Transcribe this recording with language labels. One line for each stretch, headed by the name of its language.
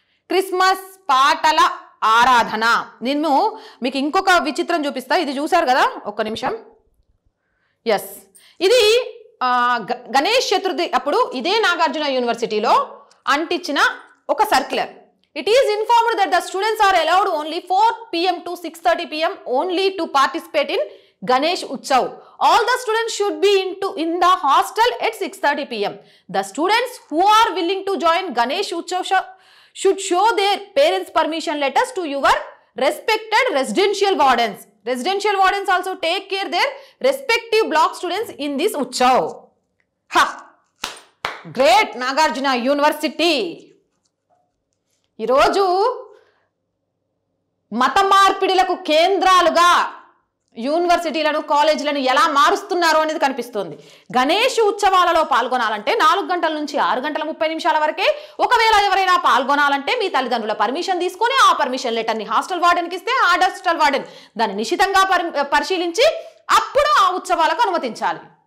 Telugu: Christmas పాటల ఆరాధన. నేను మీకు ఇంకొక విచిత్రం చూపిస్తా, ఇది చూసారు కదా, ఒక్క నిమిషం. ఎస్, ఇది గణేష్ చతుర్థి అప్పుడు ఇదే నాగార్జున యూనివర్సిటీలో అంటించిన ఒక circular.
English: It is informed that the students are allowed only 4 PM to 6:30 PM only to participate in Ganesh Utsav. All the students should be in the hostel at 6:30 PM. The students who are willing to join Ganesh Utsav should show their parents' permission letters to your respected residential wardens. Residential wardens also take care their respective block students in this Utsav. Ha! Great Nagarjuna University.
Telugu: ఈరోజు మత మార్పిడిలకు కేంద్రాలుగా యూనివర్సిటీలను, కాలేజీలను ఎలా మారుస్తున్నారో అనేది కనిపిస్తుంది. గణేష్ ఉత్సవాలలో పాల్గొనాలంటే 4 గంటల నుంచి 6 గంటల 30 నిమిషాల వరకే. ఒకవేళ ఎవరైనా పాల్గొనాలంటే మీ తల్లిదండ్రుల పర్మిషన్ తీసుకొని ఆ పర్మిషన్ లెటర్ని హాస్టల్ వార్డెన్కి ఇస్తే ఆ హాస్టల్ వార్డెన్ దాన్ని నిశితంగా పరిశీలించి అప్పుడు ఆ ఉత్సవాలకు అనుమతించాలి.